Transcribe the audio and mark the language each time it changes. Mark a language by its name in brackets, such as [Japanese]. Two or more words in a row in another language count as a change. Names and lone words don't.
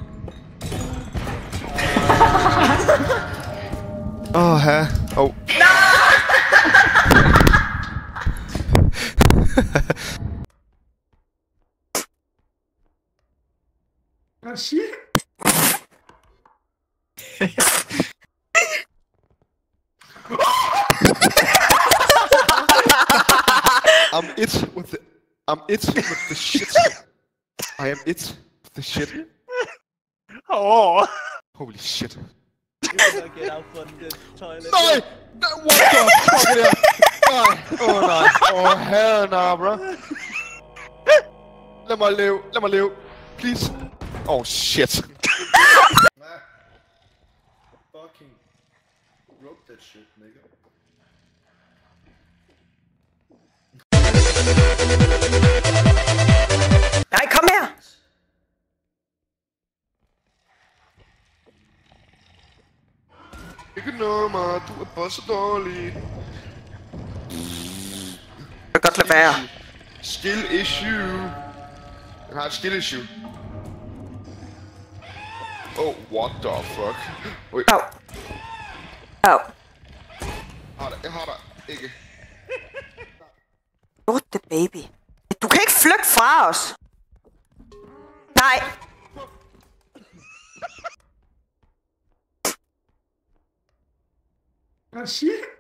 [Danish] Åh, oh. Hvad siger I? [English] I'm it with the shit. I am it with the shit. Oh. Holy shit. Get out from the toilet. [Danish] Nej! [English] What the fuck [Danish] er det her? Nej! Nej. Herre nej, bro. Lad mig leve. [English] Please. Shit. Fucking rope that shit, nigga. [Danish] Nej, kom her! Ikke nummer, du er bare så dårlig. Jeg kan godt lade være. [English] Skill issue. [Danish] Den har et [English] skill issue. Oh, what the fuck? Ui. Au. Au. [Danish] Jeg har dig. Ikke. Lorte baby. Du kan ikke flygte fra os. Nej. Hvad siger I?